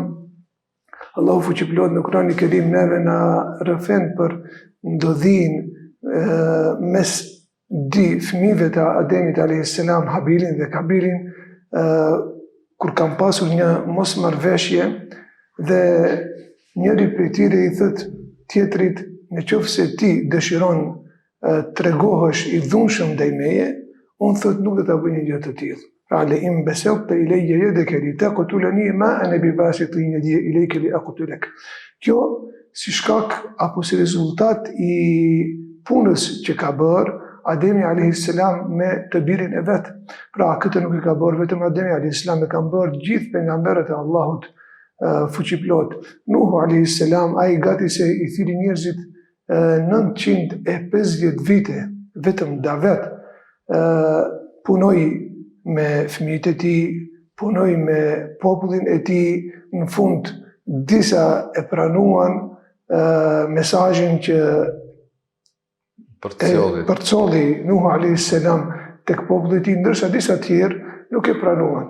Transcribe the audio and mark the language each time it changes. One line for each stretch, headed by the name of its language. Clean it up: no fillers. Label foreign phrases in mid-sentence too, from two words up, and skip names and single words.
Albanian: Allahu fuqiplot në Kur'anin e Kerim neve na rrëfen për ndodhin mes dy fëmijëve të Ademit
Arabic: عليه السلام,
Albanian: Habilin dhe Kabilin, kur kanë pasur një mosmarrveshje dhe njëri prej tyre i thot tjetrit, nëse ti dëshiron tregohesh i dhunshëm ndaj meje, unë thot nuk do ta bëj një gjë të tillë.
Arabic: فلئن بسطت إلي يدك لتقتلني ما أنا بباسط يدي إليك لأقتلك.
Albanian: Kjo si shkak apo si rezultat i punës që ka bërë Ademi
Arabic: عليه السلام
Albanian: me të birin e vet. Pra këtë nuk e ka bërë vetëm Ademi
Arabic: عليه السلام,
Albanian: e kanë bërë gjithë pejgamberët e Allahut fuqiplot. Nuhu
Arabic: عليه السلام,
Albanian: ai gati se i thiri njerëzit 950 vite, vetëm Davet punoi me fëmijët e tij, punoi me popullin e tij, në fund disa e pranuan mesazhin që përcolli Nuhu
Arabic: عليه السلام
Albanian: tek populli i tij, ndërsa disa tjerë nuk e pranuan.